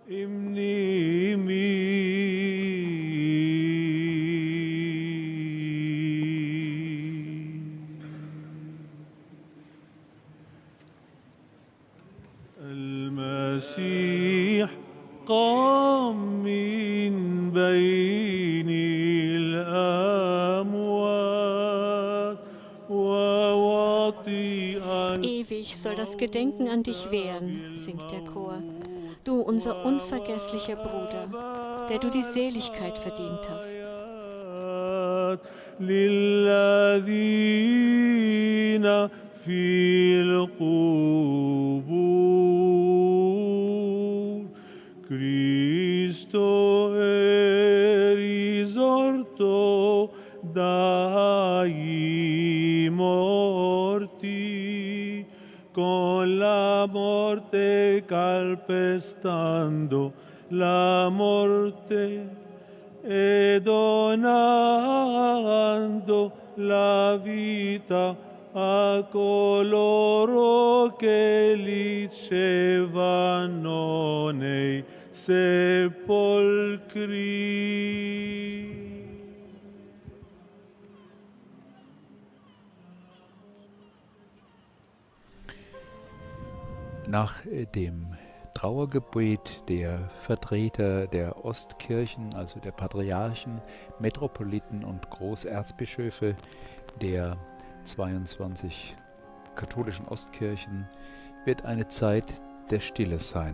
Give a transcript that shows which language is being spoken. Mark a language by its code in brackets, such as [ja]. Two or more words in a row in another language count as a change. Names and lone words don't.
[ar] المسيح قام من بين الأموات ووطئا. [de] Ewig soll das Gedenken an dich währen, singt der Chor. Du, unser unvergesslicher Bruder, der du die Seligkeit verdient hast. [ar] للذين في القبور [it] Cristo è risorto dai morti, con la morte calpestando la morte e donando la vita a coloro che licevano nei sepolcri. [de] Nach dem Trauergebet der Vertreter der Ostkirchen, also der Patriarchen, Metropoliten und Großerzbischöfe der 22 katholischen Ostkirchen, wird eine Zeit der Stille sein.